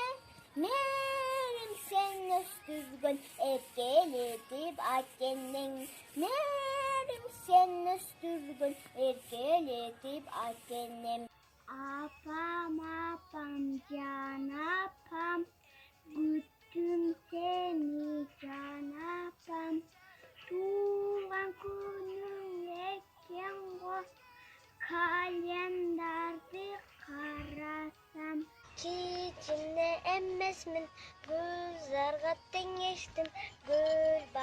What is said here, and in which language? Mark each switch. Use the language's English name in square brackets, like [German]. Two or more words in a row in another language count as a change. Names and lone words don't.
[Kyrgyz] Мерим сен өстүргөн эркелетип акенең. Мерим сен өстүргөн эркелетип акенем. Апам, апам, жан апам, күттүм сени жан апам. [Kazakh] Туған күнің екен ғой, календарды қарасам. [Kyrgyz] Кичине эмесмин, кыздарға теңештим,